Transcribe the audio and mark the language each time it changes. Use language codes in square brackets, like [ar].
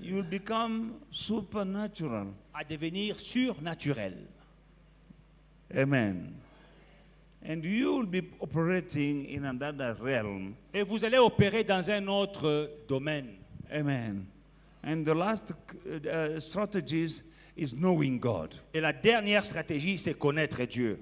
[en] you will become supernatural. [fr] à devenir surnaturelle. [en] Amen. And you will be operating in another realm. [fr] Et vous allez opérer dans un autre domaine. [en] Amen. And the last strategies is knowing God. [fr] Et la dernière stratégie, c'est connaître Dieu.